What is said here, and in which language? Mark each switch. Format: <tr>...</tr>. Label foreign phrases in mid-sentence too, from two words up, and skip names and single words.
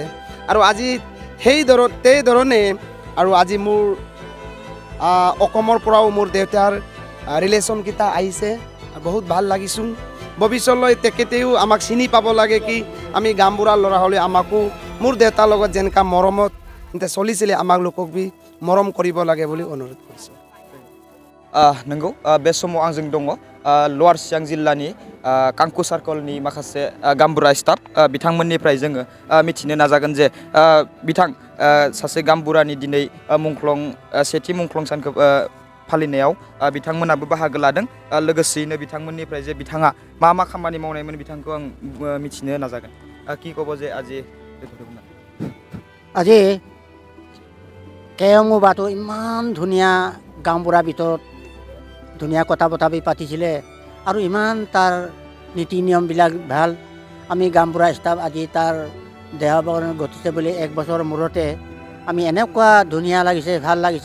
<as>আৰু আজি সেই ধৰণে আৰু আজি মোৰ অসমৰ পৰাও মোৰ দেউতাৰ ৰিলেশ্যনকেইটা আহিছে, বহুত ভাল লাগিছোঁ। ভৱিষ্যতলৈ তেখেতেও আমাক চিনি পাব লাগে কি আমি গামবুঢ়া ল'ৰা হ'লে আমাকো মোৰ দেউতাৰ লগত যেনেকুৱা মৰমত চলিছিলে আমাক লোকক বি মৰম কৰিব লাগে বুলি অনুৰোধ কৰিছোঁ।</as> <brx>नंगौ बे समाव आंजों दङ लोअर सियांग जिल्लानि खांखु सार्कलनि माखासे गामबुरा स्टाफ बिथांमोननिफ्राय जोङो मिथिनो नाजागोन जे बिथां सासे गामबुरानि दिनै सेथि मुंख्लं सानखौ फालिनायाव बिथांमोनाबो बाहागो लादों। लोगोसेयैनो बिथांमोननिफ्राय जे बिथाङा मा खामानि मावनायमोन बिथांखौ आं मिथिनो नाजागोन।</brx> <as>কি ক'ব যে আজি কেএম বাটো ইমান ধুনীয়া গামবুঢ়াৰ ভিতৰত ধুনীয়া কথা বতৰা পাতিছিলে আৰু ইমান তাৰ নীতি নিয়মবিলাক ভাল। আমি গামবুঢ়া ষ্টাফ আজি তাৰ দেহাৱসান ঘটিছে বুলি 1 বছৰৰ মূৰতে আমি এনেকুৱা ধুনীয়া লাগিছে, ভাল লাগিছে।</as>